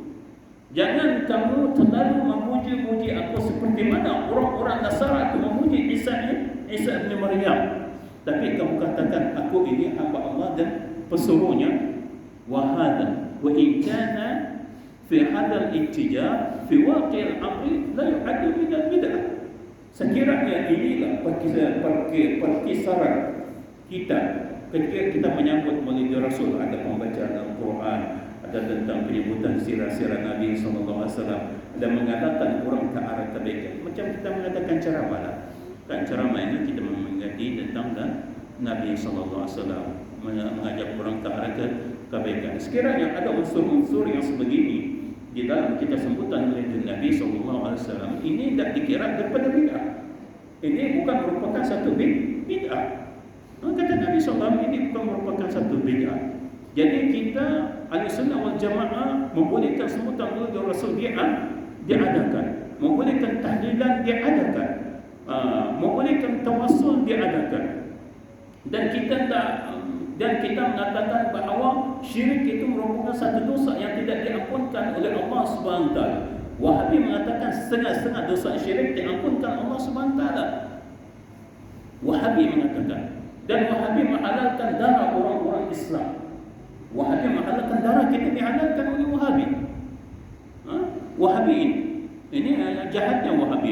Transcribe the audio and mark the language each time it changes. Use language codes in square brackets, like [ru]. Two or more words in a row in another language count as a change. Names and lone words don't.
[ms] Jangan kamu terlalu memuji-muji aku seperti mana orang-orang Nasara itu memuji Isa bin Maryam, tapi kamu katakan aku ini hamba Allah dan pesuruhnya. [ar] وهذا وإن كان في هذا الاتجاه في واقع الأمر لا يعد من البدعة. [ms] Sekiranya inilah perkisaran kita ketika kita menyambut Maulid Rasul, ada pembacaan Al-Quran, ada tentang penyebutan sirah-sirah Nabi [ar] صلى الله عليه وسلم, [ms] dan mengatakan orang ke arah kebaikan. Macam kita mengatakan ceramah lah. Kan ceramah ini kita mengingati tentang Nabi [ar] صلى الله عليه وسلم, [ms] mengajak orang ke arah kebaikan. Sekiranya ada unsur-unsur yang sebegini di dalam kita sebutan Maulid Nabi [ar] صلى الله عليه وسلم, [ms] ini tidak dikira daripada bid'ah. Ini bukan merupakan satu bid'ah. Kata Nabi [ar] صلى الله عليه وسلم, [ms] ini bukan merupakan satu bid'ah. Jadi kita [ar] أهل السنة والجماعة [ms] membolehkan sebutan Maulid Rasul diadakan, membolehkan tahlilan diadakan, Membolehkan tawassul diadakan. Dan kita mengatakan bahawa syirik itu merupakan satu dosa yang tidak diampunkan oleh Allah [ar] سبحانه وتعالى. [ms] Wahabi mengatakan setengah-setengah dosa syirik diampunkan Allah [ar] سبحانه وتعالى. [ms] Wahabi mengatakan, dan Wahabi menghalalkan darah orang-orang Islam. Wahabi menghalalkan darah kita dihalalkan oleh Wahabi. Wahabi ini jahatnya Wahabi.